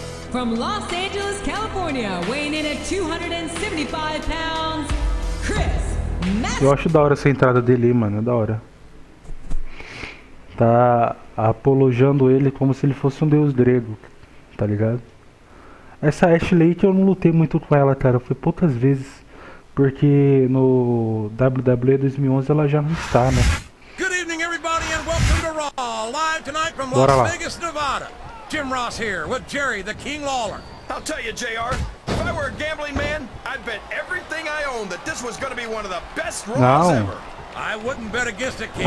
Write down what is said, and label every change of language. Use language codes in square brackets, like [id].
[en] From Los Angeles, California, weighing in at 275 pounds, Chris Mack. [pt] Eu acho da hora essa entrada dele aí, mano. É da hora. Tá apologando ele como se ele fosse um deus grego. Tá ligado? Essa Ashley que eu não lutei muito com ela, cara. Foi poucas vezes. Porque no WWE 2011 ela já não está, né? [en] Good evening, everybody, and welcome to Raw, live tonight from [pt] Bora lá. [en] Las Vegas, Nevada. Jim Ross here with Jerry, the King Lawler. I'll tell you, JR, if I were a gambling man, I'd bet everything I own that this was going to be one of the best Raws [pt] Não. [en] ever. I wouldn't bet against it, King.